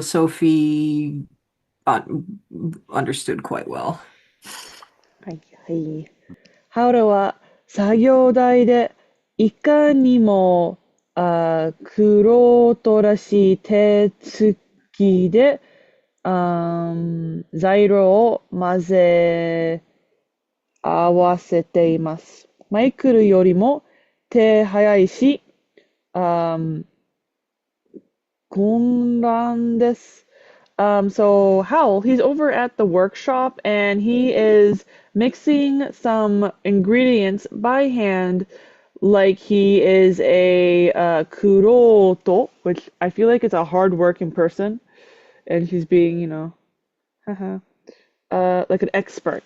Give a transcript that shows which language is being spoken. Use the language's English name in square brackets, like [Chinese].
[English] Sophie understood quite well. [Japanese] はいはい。ハウルは作業台でいかにも玄人らしい手つきで材料を混ぜ合わせています。マイクルよりも手早いし、混乱です。 [English] So Howl, he's over at the workshop and he is mixing some ingredients by hand like he is a kuroto, which I feel like it's a hard-working person, and he's being, haha, like an expert.